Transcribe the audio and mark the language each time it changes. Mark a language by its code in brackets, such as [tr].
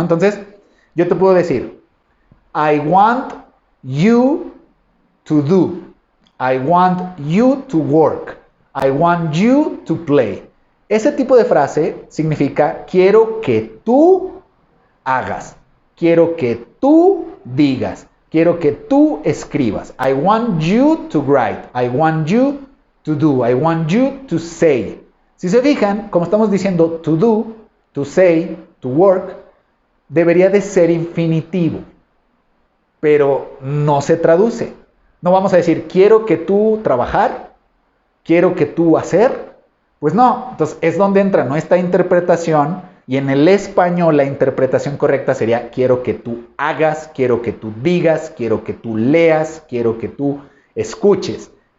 [es] Entonces yo te puedo decir, [en] I want you to do. I want you to work. I want you to play. [es] Ese tipo de frase significa quiero que tú hagas, quiero que tú digas, quiero que tú escribas. [en] I want you to write, I want you to do, I want you to say. [es] Si se fijan, como estamos diciendo to do, to say, to work, debería de ser infinitivo, pero no se traduce. No vamos a decir quiero que tú trabajar, quiero que tú hacer. Pues no, entonces es donde entra nuestra interpretación y en el español la interpretación correcta sería quiero que tú hagas, quiero que tú digas, quiero que tú leas, quiero que tú escuches.